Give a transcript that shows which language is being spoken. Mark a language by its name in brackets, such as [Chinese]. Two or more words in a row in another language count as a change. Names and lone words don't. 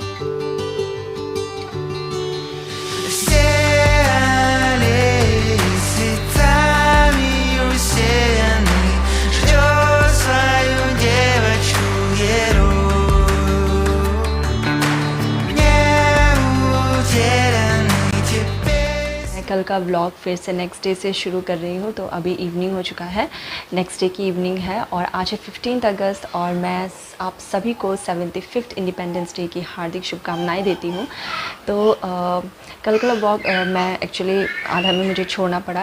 [Russian] Все аллеи цветами усеяны, ждет свою девочку герой. Не утерянный теперь. [Hindi] कल का व्लॉग फिर से [English] next day [Hindi] से शुरू कर रही हूँ। तो अभी इवनिंग हो चुका है, [English] next day [Hindi] की इवनिंग है और आज है 15 अगस्त और मैं आप सभी को [English] 75th Independence Day [Hindi] की हार्दिक शुभकामनाएं देती हूँ। तो कल का व्लॉग मैं एक्चुअली आधा में मुझे छोड़ना पड़ा।